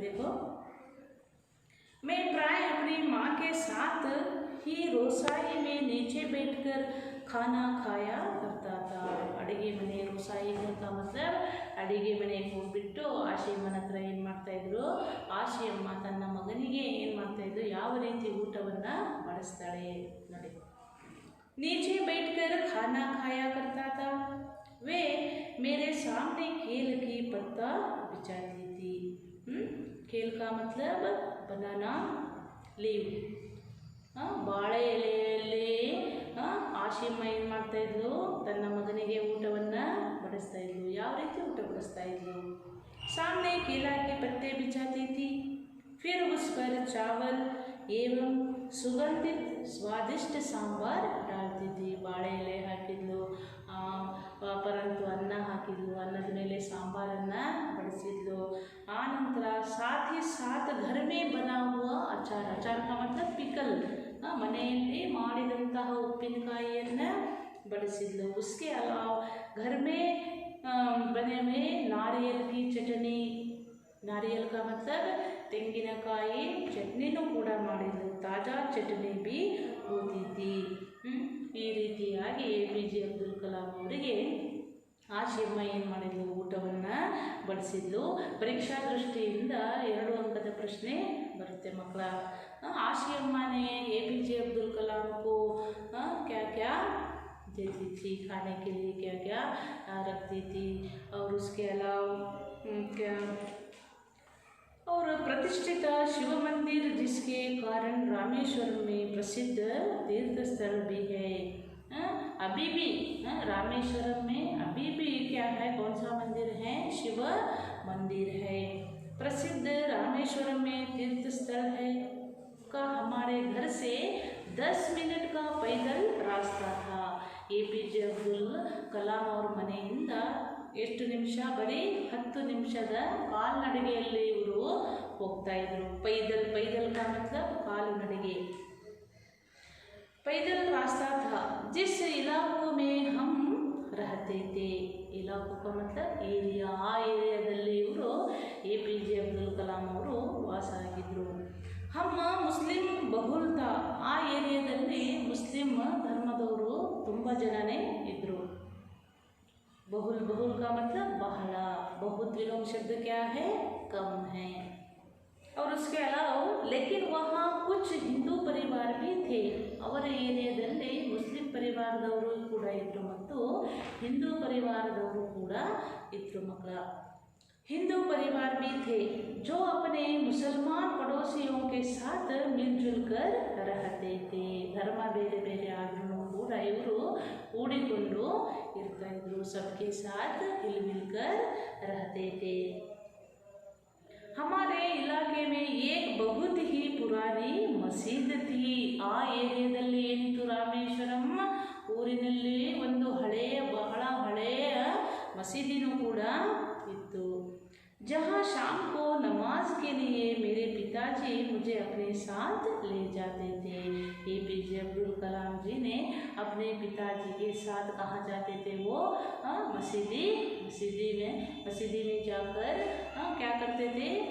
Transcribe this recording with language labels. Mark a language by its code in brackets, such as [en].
[hi] देखो, मैं प्राय अपनी माँ के साथ ही रोसाई में नीचे बैठकर खाना खाया करता था. [kn] ಅಡುಗೆ ಮನೆ ರೋಸಾಯಿ ಅಂತ मतलब ಅಡುಗೆ ಮನೆಗೆ ಹೋಗ್ಬಿಟ್ಟು ಆಶಿಯಮ್ಮನ ಹತ್ರ ಏನು ಮಾಡ್ತಾಯಿದ್ರು? ಆಶಿಯಮ್ಮ ತನ್ನ ಮಗನಿಗೆ ಏನು ಮಾಡ್ತಾಯಿದ್ರು? ಯಾವ ರೀತಿ ಊಟವನ್ನು ಮಾಡಿಸ್ತಾಳೆ ನೋಡಿ. [hi] नीचे बैठकर खाना खाया करता था. वे मेरे सामने केल की पत्ता बिछाती थी. केल का मतलब बनाना लीव. [kn] ಬಾಳೆ ಎಲೆಯಲ್ಲಿ ಆಶಿಯಮ್ಮ ಏನು ಮಾಡ್ತಾಯಿದ್ಲು? ತನ್ನ ಮಗನಿಗೆ ಊಟವನ್ನು ಬಡಿಸ್ತಾ ಇದ್ಲು. ಯಾವ ರೀತಿ ಊಟ ಬಡಿಸ್ತಾ ಇದ್ಲು? [hi] सामने केला के पत्ते बिछाती थी. फिर उस पर चावल एवं सुगंधित स्वादिष्ट सांबार डालती थी. [kn] ಬಾಳೆ ಎಲೆ ಹಾಕಿದ್ಲು, ಪರಂತು ಅನ್ನ ಹಾಕಿದ್ಲು. ಅನ್ನದ ಮೇಲೆ ಸಾಂಬಾರನ್ನು ಬಡಿಸಿದ್ಲು. [hi] ಆನಂತರ साथ ही साथ घर में बना हुआ अचार. अचार का मतलब पिकल. [kn] ಮನೆಯಲ್ಲಿ ಮಾಡಿದಂತಹ ಉಪ್ಪಿನಕಾಯಿಯನ್ನು ಬಡಿಸಿದ್ಲು. [hi] उसके अलावा घर में बने हुए नारियल की चटनी. नारियल का मतलब [kn] ತೆಂಗಿನಕಾಯಿ ಚಟ್ನಿನೂ ಕೂಡ ಮಾಡಿದ್ಲು. [hi] ತಾಜಾ ಚಟ್ನಿ ಬಿ ಹೋತಿ ಥಿ. [kn] ಈ ರೀತಿಯಾಗಿ APJ ಅಬ್ದುಲ್ ಕಲಾಂ ಅವರಿಗೆ ಆಶಿಯಮ್ಮ ಏನು ಮಾಡಿದ್ಲು? ಊಟವನ್ನು ಬಡಿಸಿದ್ಲು. ಪರೀಕ್ಷಾ ದೃಷ್ಟಿಯಿಂದ 2 ಅಂಕದ ಪ್ರಶ್ನೆ ಬರುತ್ತೆ ಮಕ್ಕಳ. [hi] आशियम्मा ने APJ अब्दुल कलाम को क्या क्या देती थी? खाने के लिए क्या क्या रखती थी? और उसके अलावा क्या और प्रतिष्ठित शिव मंदिर जिसके कारण रामेश्वरम में प्रसिद्ध तीर्थ स्थल भी है। अभी भी रामेश्वरम में अभी भी क्या है, कौन सा मंदिर है? शिव मंदिर है। प्रसिद्ध रामेश्वरम में तीर्थ स्थल है का हमारे घर से 10 मिनट का पैदल रास्ता था। [kn] APJ ಅಬ್ದುಲ್ ಕಲಾಂ ಅವ್ರ ಮನೆಯಿಂದ ಎಷ್ಟು ನಿಮಿಷ? ಬರೀ 10 ನಿಮಿಷದ ಕಾಲ್ನಡಿಗೆಯಲ್ಲಿ ಇವರು ಹೋಗ್ತಾ ಇದ್ರು। [hi] पैदल का मतलब ಕಾಲ್ನಡಿಗೆ। पैदल रास्ता था जिस इलाकों में हम रहते थे। इलाकों का मतलब एरिया। [kn] ಆ ಏರಿಯಾದಲ್ಲಿ ಇವರು APJ ಅಬ್ದುಲ್ ಕಲಾಂ ಅವರು ವಾಸ ಆಗಿದ್ರು। हम ಮುಸ್ಲಿಂ ಬಹುಲ್ತ, ಆ ಏರಿಯಾದಲ್ಲಿ ಮುಸ್ಲಿಂ ಧರ್ಮದವರು ತುಂಬ ಜನನೇ ಇದ್ದರು। [hi] बहुल का मतलब बहला, बहुत विलोम शब्द क्या है? कम है। और उसके अलावा लेकिन वहाँ कुछ हिंदू परिवार भी थे। [kn] ಅವರ ಏರಿಯಾದಲ್ಲಿ ಮುಸ್ಲಿಂ ಪರಿವಾರದವರು ಕೂಡ ಇದ್ದರು ಮತ್ತು ಹಿಂದೂ ಪರಿವಾರದವರು ಕೂಡ ಇದ್ದರು ಮಕ್ಕಳ। [hi] हिंदू परिवार भी थे जो अपने मुसलमान पड़ोसियों के साथ मिलजुल कर रहते थे। [kn] धर्म ಬೇರೆ ಬೇರೆ ಆದ್ರೂ ಕೂಡ ಇವರು ಕೂಡಿಕೊಂಡು ಇರ್ತಾ ಇದ್ರು। [hi] सबके साथ हिल कर रहते थे। हमारे इलाके में एक बहुत ही पुरानी मस्जिद थी। [kn] ಆ ಏರಿಯಾದಲ್ಲಿ ಏನಿತ್ತು? ರಾಮೇಶ್ವರಂ ಊರಿನಲ್ಲಿ ಒಂದು ಬಹಳ ಹಳೆಯ ಮಸೀದಿನೂ ಕೂಡ ಇತ್ತು। [hi] जहाँ शाम को नमाज के लिए मेरे पिताजी मुझे अपने साथ ले जाते थे। APJ अब्दुल कलाम जी ने अपने पिताजी के साथ कहाँ जाते थे? वो मस्जिद में जाकर क्या करते थे?